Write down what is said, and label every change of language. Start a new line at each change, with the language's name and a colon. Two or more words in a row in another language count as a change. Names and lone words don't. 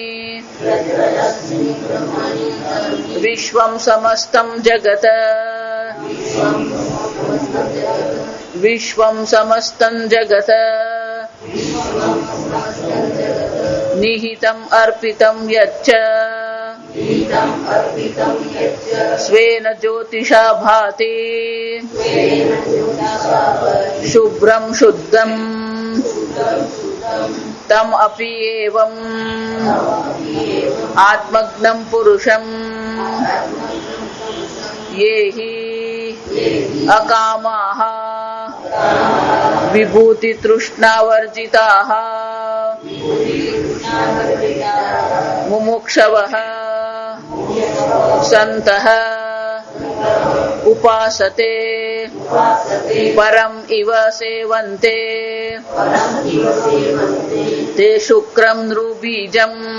Sanskrit: विश्वं समस्तं जगत् विश्वं समस्तं जगत् निहितम् अर्पितं यच्च स्वेन ज्योतिषा भाति शुभ्रं शुद्धं તમ અપી એવં આત્મજ્ઞં પુરુષં યેહિ અકામાઃ વિભૂતિ તૃષ્ણાવર્જિતાઃ મુમુક્ષવઃ સંતઃ ઉપાસતે પરમ ઇવ સેવન્તે તે શુક્રમ નૃબીજમ